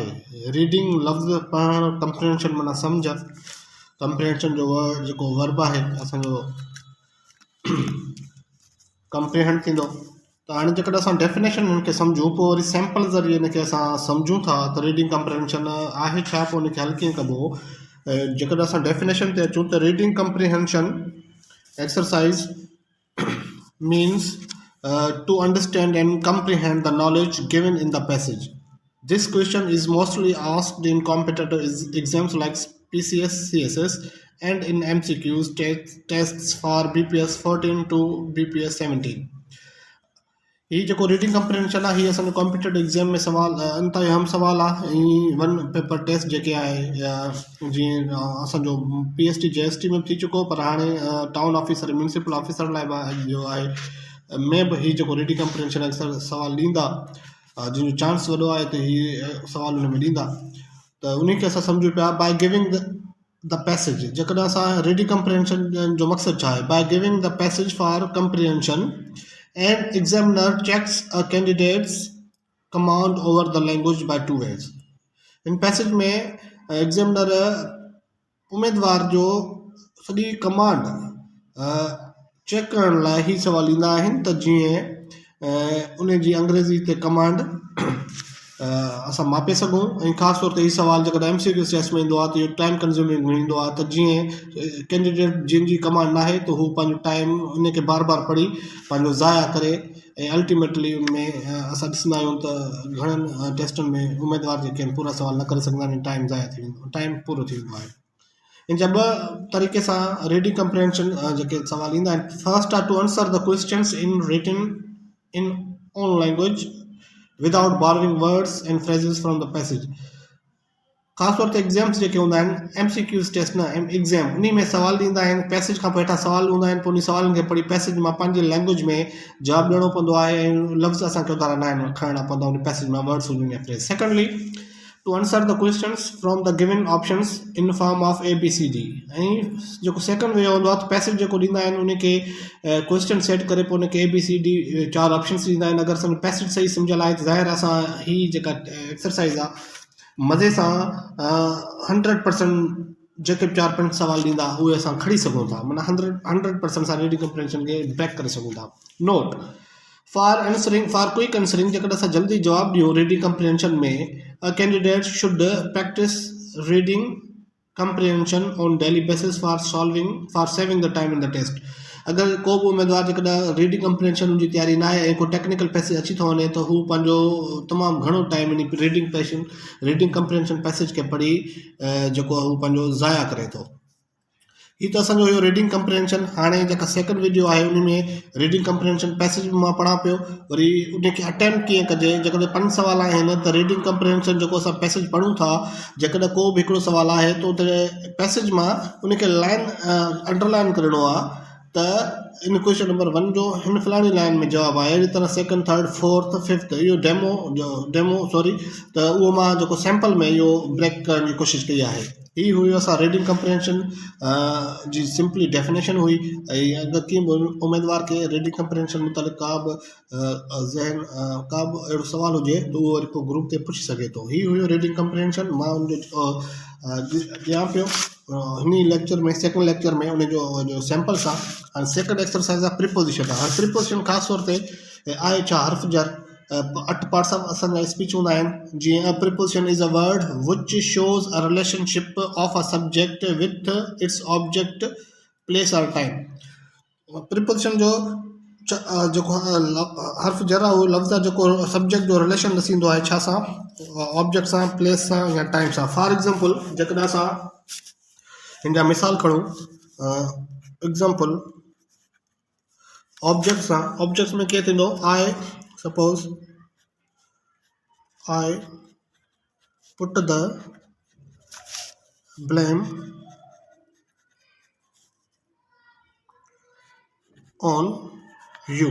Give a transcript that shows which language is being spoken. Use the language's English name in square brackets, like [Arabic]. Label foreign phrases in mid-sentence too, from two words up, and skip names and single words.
[Sindhi] रीडिंग लफ़्ज़ पढ़णु, कंप्रीहेंशन माना सम्झ, कंप्रीहेंशन जो जेको वर्ब आहे असांजो कंप्रीहेंड थींदो। त हाणे जेकॾहिं असां डेफिनेशन हुनखे सम्झूं पोइ वरी सैम्पल ज़रिए हिनखे असां सम्झूं था त रीडिंग कंप्रीहेंशन आहे छा, पोइ हुनखे हल कीअं कबो। जेकॾहिं असां डेफिनेशन ते अचूं त [English] reading comprehension exercise means to understand and comprehend the knowledge given in the passage. This question is mostly asked in competitive exams like PCS, CSS, and in MCQs tests for BPS 14 to BPS 17. [Sindhi] ही जेको [English] reading comprehension [Sindhi] आहे हीअ असांजो [English] competitive exam [Sindhi] में सवाल अंतः अहम सवाल आहे। ऐं [English] one paper test [Sindhi] जेके आहे जीअं असांजो PST JST में बि थी चुको, पर हाणे [English] town officer municipal officer [Sindhi] लाइ बि जो आहे में बि ही जेको [English] reading comprehension [Sindhi] अक्सर सवाल ॾींदा, जंहिंजो चांस वॾो आहे त हीअ सवाल हुन में ॾींदा। त उनखे असां सम्झूं पिया [English] by giving the passage. [Sindhi] जेकॾहिं असां [English] reading comprehension [Sindhi] जो मक़सदु छा आहे, [English] by giving the passage for comprehension and examiner checks a candidate's command over the language by 2 ways. [Sindhi] इन पैसेज में एग्जामिनर उम्मीदवार जो सॼी कमांड चेक करण लाइ ही सवाल ईंदा आहिनि त जीअं उन जी अंग्रेज़ी ते कमांड असां मापे सघूं। ऐं ख़ासि तौर ते ही सवाल जेकॾहिं [English] MCQ test [Sindhi] में ईंदो आहे त इहो [English] time consuming [Sindhi] में ईंदो आहे, त जीअं कैंडिडेट जंहिंजी कमांड न आहे त हू पंहिंजो टाइम उनखे बार बार पढ़ी पंहिंजो ज़ाया करे ऐं अल्टीमेटली उनमें असां ॾिसंदा आहियूं त घणनि टेस्टनि में उम्मीदवार जेके आहिनि पूरा सवाल न करे सघंदा आहिनि, टाइम ज़ाया थी वेंदो, टाइम पूरो थी वेंदो आहे। इन जा ॿ तरीक़े सां [English] reading comprehension [Sindhi] जेके सवाल ईंदा आहिनि। [English] first are to answer the questions in written in own language without borrowing words and phrases from the passage. [Sindhi] ख़ासि तौर ते एग्ज़ाम्स जेके हूंदा आहिनि [English] MCQs test [Sindhi] न एग्ज़ाम, उन में सवाल ॾींदा आहिनि, पैसेज खां पोइ हेठां सवाल हूंदा आहिनि, पोइ उन सवालनि खे पढ़ी पैसेज मां पंहिंजे लैंग्वेज में जवाबु ॾियणो पवंदो आहे ऐं लफ़्ज़ असांखे उतारा न आहिनि खणणा पवंदा उन पैसेज में, वर्ड्स हुजनि या फ्रेज। [English] secondly to answer the questions from the given options in form of ABCD. [Sindhi] ऐं जेको [English] second way [Sindhi] हूंदो आहे त पैसेज जेको ॾींदा आहिनि उनखे [English] question set [Sindhi] करे पोइ उनखे ABCD 4 ऑप्शन्स ॾींदा आहिनि। अगरि असांजो पैसेज सही सम्झियल आहे त ज़ाहिर असां ही जेका एक्सरसाइज़ आहे मज़े सां 100% जेके बि 4-5 सवाल ॾींदा उहे असां खणी सघूं था, माना 100% असां [English] reading comprehension [Sindhi] खे ब्रेक करे सघूं था। [English] note for quick answering, [Sindhi] जेकॾहिं असां जल्दी जवाबु ॾियूं [English] reading comprehension [Sindhi] में, [English] a candidate should practice reading comprehension on daily basis for saving the time in the test. [Sindhi] अगरि को बि उम्मीदवार जेकॾहिं [English] reading comprehension [Sindhi] जी तयारी न आहे ऐं को [English] technical passage [Sindhi] अची थो वञे त हू पंहिंजो तमामु घणो टाइम इन [English] reading comprehension passage [Sindhi] खे पढ़ी जेको हू पंहिंजो ज़ाया करे थो। ही त असांजो हुयो [English] reading comprehension. [Sindhi] हाणे जेका [English] second video [Sindhi] आहे उन में [English] reading comprehension passage [Sindhi] बि मां पढ़ां पियो, वरी उनखे अटैम्प्ट कीअं कजे। जेकॾहिं 5 सवाल आहिनि त [English] reading comprehension [Sindhi] जेको असां पैसेज पढ़ूं था, जेकॾहिं को बि हिकिड़ो सवाल आहे त उते पैसेज मां उनखे [English] line underline [Sindhi] करिणो आहे त इन [English] question number 1 [Sindhi] जो हिन फलाणी लाइन में जवाबु आहे, अहिड़ी तरह [English] second, third, fourth, fifth, [Sindhi] इहो त उहो मां जेको सैम्पल में इहो ब्रेक करण जी कोशिशि कई आहे। ही हुई असां [English] reading comprehension [Sindhi] जी [English] simply definition [Sindhi] हुई। ऐं अगरि कीअं बि उम्मीदवार खे [English] reading comprehension [Sindhi] मुतालिक़ का बि अहिड़ो सवाल हुजे त उहो वरी पोइ ग्रुप ते पुछी सघे थो। ही हुयो [English] reading comprehension. [Sindhi] मां उनजो ॾियां पियो हिन लेक्चर में, [English] second lecture [Sindhi] में उनजो जो सैम्पल्स आहे। हाणे [English] second exercise [Sindhi] आहे प्रीपोजिशन। हाणे प्रीपोजिशन ख़ासि तौर ते आहे छा, हर्फ़ जर 8 [English] parts of [Sindhi] असांजा स्पीच हूंदा आहिनि। [English] जीअं preposition is a word which shows a relationship of a subject with its object, place or time. [Sindhi] प्रीपोजिशन जो जेको हर्फ जर आहे उहो लफ़्ज़ आहे जेको सब्जेक्ट जो रिलेशन ॾसींदो आहे छा सां, ऑब्जेक्ट सां, प्लेस सां या टाइम सां। [English] for example [Sindhi] जेकॾहिं असां हिन जा मिसाल खणूं, एग्ज़ाम्पल ऑब्जेक्ट सां, ऑब्जेक्ट्स में कीअं थींदो, [English] I suppose I put the blame on you.